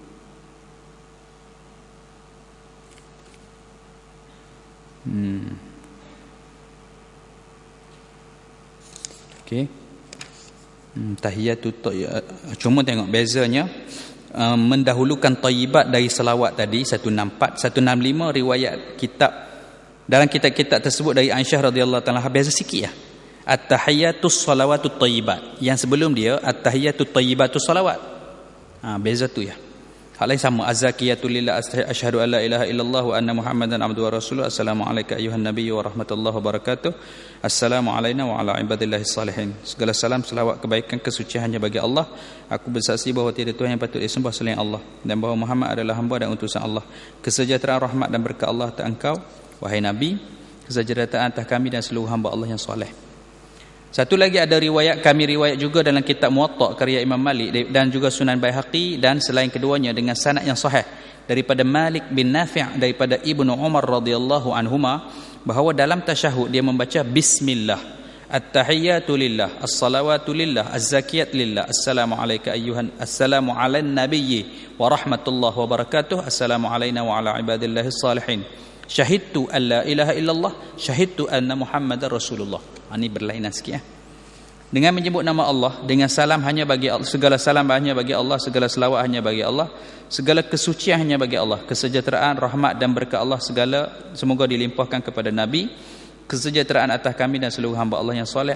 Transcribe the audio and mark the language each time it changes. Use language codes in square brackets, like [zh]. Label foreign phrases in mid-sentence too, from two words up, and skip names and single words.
[ms] Okey. Tahiyatut cuma tengok bezanya. Mendahulukan tayyibat dari selawat tadi 164, 165 riwayat kitab dalam kitab-kitab tersebut dari Aisyah [ar] رضي الله تعالى [ms] beza sikit ya. [ar] التحيات الصلوات الطيبات, [ms] yang sebelum dia [ar] التحيات الطيبات الصلوات. [ms] Beza tu ya. Hal lain sama, [ar] الزاكيات لله، أشهد أن لا إله إلا الله وأن محمدا عبده ورسوله. السلام عليك أيها النبي ورحمة الله وبركاته. السلام علينا وعلى عباد الله الصالحين. [ms] Segala salam, selawat, kebaikan, kesucian hanya bagi Allah. Aku bersaksi bahawa tiada Tuhan yang patut disembah selain Allah, dan bahawa Muhammad adalah hamba dan utusan Allah. Kesejahteraan, rahmat dan berkat Allah atas engkau wahai Nabi, kesejahteraan atas kami dan seluruh hamba Allah yang soleh. Satu lagi ada riwayat, kami riwayat juga dalam kitab Muwatta karya Imam Malik dan juga Sunan Baihaqi dan selain keduanya dengan sanad yang sahih daripada Malik bin Nafi' daripada Ibnu Umar [ar] رضي الله عنهما [ms] bahawa dalam tasyahud dia membaca [ar] بسم الله، التحيات لله، الصلوات لله، الزاكيات لله، السلام عليك أيها، السلام على النبي ورحمة الله وبركاته، السلام علينا وعلى عباد الله الصالحين، شهدت أن لا إله إلا الله، شهدت أن محمدا رسول الله. [ms] Ini berlainan sikit ya. Dengan menyebut nama Allah, dengan salam hanya bagi Allah, segala salam hanya bagi Allah, segala selawat hanya bagi Allah, segala kesucian hanya bagi Allah, kesejahteraan, rahmat dan berkat Allah segala semoga dilimpahkan kepada Nabi, kesejahteraan atas kami dan seluruh hamba Allah yang soleh.